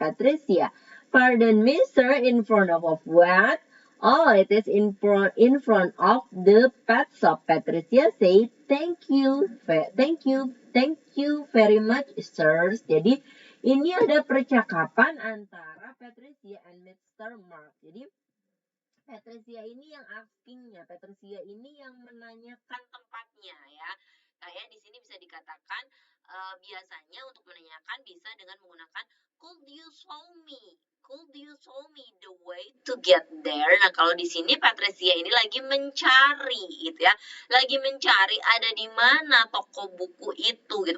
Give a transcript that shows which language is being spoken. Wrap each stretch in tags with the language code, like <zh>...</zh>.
<en>Patricia, "Pardon me, sir, in front of what?" "Oh, it is in front of the pet shop." Patricia say, "Thank you, thank you very much, sirs."</en> <id>Jadi ini ada percakapan antara Patricia and Mr. Mark. Jadi Patricia ini yang askingnya, Patricia ini yang menanyakan tempatnya ya. Kayak di sini bisa dikatakan biasanya untuk menanyakan bisa dengan menggunakan</id> <en>could you show me? Could you show me the way to get there?</en> <id>Nah, kalau di sini Patricia ini lagi mencari gitu ya. Lagi mencari ada di mana toko buku itu gitu.</id>